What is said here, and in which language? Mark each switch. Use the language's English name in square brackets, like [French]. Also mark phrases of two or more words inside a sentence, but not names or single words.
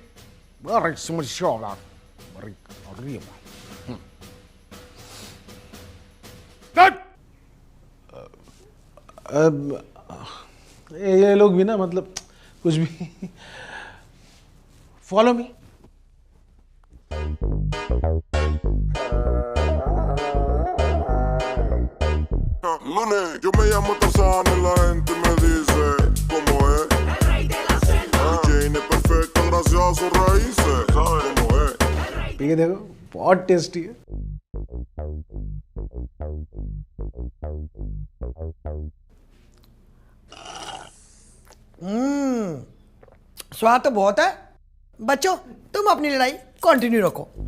[Hindi] ये लोग भी ना, मतलब कुछ भी। [English] follow me. [Spanish] Lunes, yo me llamo Tarzán y la gente me dice cómo es. El rey de la selva. Jane es perfecta gracias a sus raíces. ¿Sabes cómo es? [Hindi] ठीक है, देखो बहुत टेस्टी है। स्वाद तो बहुत है। बच्चों तुम अपनी लड़ाई कंटिन्यू रखो।